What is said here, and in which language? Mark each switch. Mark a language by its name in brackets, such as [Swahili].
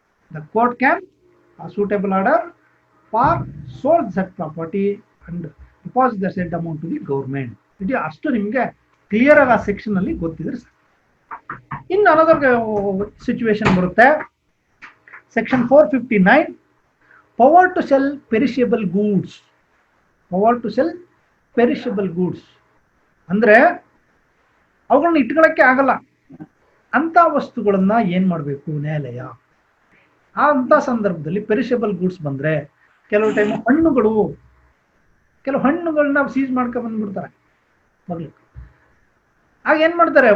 [English] The court can suitable order for sold that property and deposit the said amount to the government. [Kannada] ಇದು ಅಷ್ಟು ನಿಮ್ಗೆ clear ಆಗಿ ಆ section ಅಲ್ಲಿ ಗೊತ್ತಿದ್ರೆ ಸಾಕು. ಇನ್ನು [English] another situation [Kannada] ಬರುತ್ತೆ. [English] Section 459, power to sell perishable goods. Power to sell perishable goods [Kannada] ಅಂದ್ರೆ ಅವುಗಳನ್ನ ಇಟ್ಕೊಳ್ಳಕ್ಕೆ ಆಗಲ್ಲ ಅಂತ ವಸ್ತುಗಳನ್ನ ಏನ್ ಮಾಡಬೇಕು ನ್ಯಾಯಾಲಯ? ಅಂತ ಸಂದರ್ಭದಲ್ಲಿ ಪೆರಿಷಬಲ್ ಗೂಡ್ಸ್ ಬಂದ್ರೆ ಕೆಲವು ಟೈಮ್ ಕೆಲವು ಹಣ್ಣುಗಳನ್ನ ಸೀಸ್ ಮಾಡ್ಕೊ ಬಂದ್ಬಿಡ್ತಾರೆ ಮೊದಲು. ಆಗ ಏನ್ ಮಾಡ್ತಾರೆ?